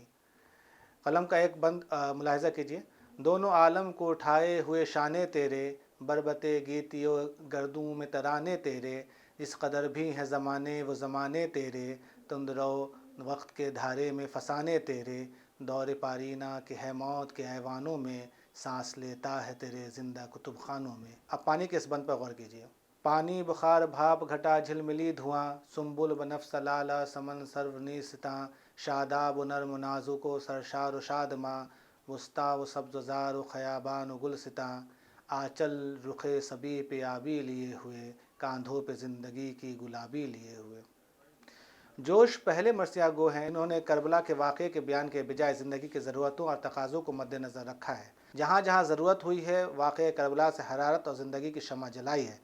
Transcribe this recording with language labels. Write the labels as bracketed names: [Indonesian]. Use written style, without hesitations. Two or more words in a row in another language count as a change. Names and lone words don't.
[Urdu] قلم کا ایک بند ملاحظہ کیجیے: دونوں عالم کو اٹھائے ہوئے شانے تیرے، بربتے گیتیو گردوں میں ترانے تیرے، جس قدر بھی ہیں زمانے وہ زمانے تیرے، تندرو وقت کے دھارے میں فسانے تیرے، دور پارینہ کے ہے موت کے ایوانوں میں، سانس لیتا ہے تیرے زندہ کتب خانوں میں۔ اب پانی کے اس بند پر غور کیجیے: پانی بخار بھاپ گھٹا جھلملی دھواں، سنبل بنفس لالہ سمن سرو نیستاں، شاداب و نرم و نازک و سرشار و شادماں، وسطی و سبز و زار و خیابان و گلستاں، آنچل رخ صبی پہ آبی لیے ہوئے، کاندھوں پہ زندگی کی گلابی لیے ہوئے۔ جوش پہلے مرثیہ گو ہیں۔ انہوں نے کربلا کے واقعے کے بیان کے بجائے زندگی کی ضرورتوں اور تقاضوں کو مد نظر رکھا ہے۔ جہاں جہاں ضرورت ہوئی ہے، واقعہ کربلا سے حرارت اور زندگی کی شمع جلائی ہے۔